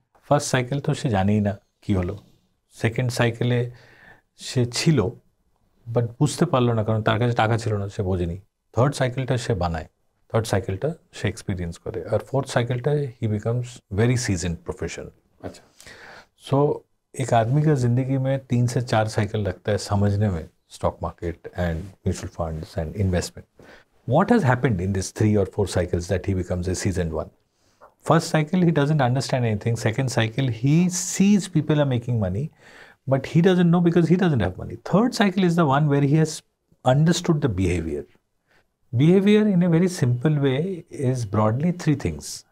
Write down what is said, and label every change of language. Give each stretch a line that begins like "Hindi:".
Bangla: First cycle তো সে জানেই না কি হলো, সেকেন্ড সাইকেলে সে ছিল বাট বুঝতে পারলো না, কারণ তার কাছে টাকা ছিল না, সে বোঝেনি। থার্ড সাইকেলটা সে বানায়, থার্ড সাইকেলটা সে এক্সপিরিয়েন্স করে, আর
English: Fourth साइकिलটা he becomes very seasoned professional.
Hindi: अच्छा, सो एक आदमी का ज़िंदगी में 3 से 4 साइकिल लगता है समझने में,
English: Stock market and mutual funds and investment. What has happened in these 3 or 4 cycles that he becomes a seasoned one? First cycle, he doesn't understand anything. Second cycle, he sees people are making money, but he doesn't know because he doesn't have money. Third cycle is the one where he has understood the behavior. Behavior in a very simple way is broadly 3 things.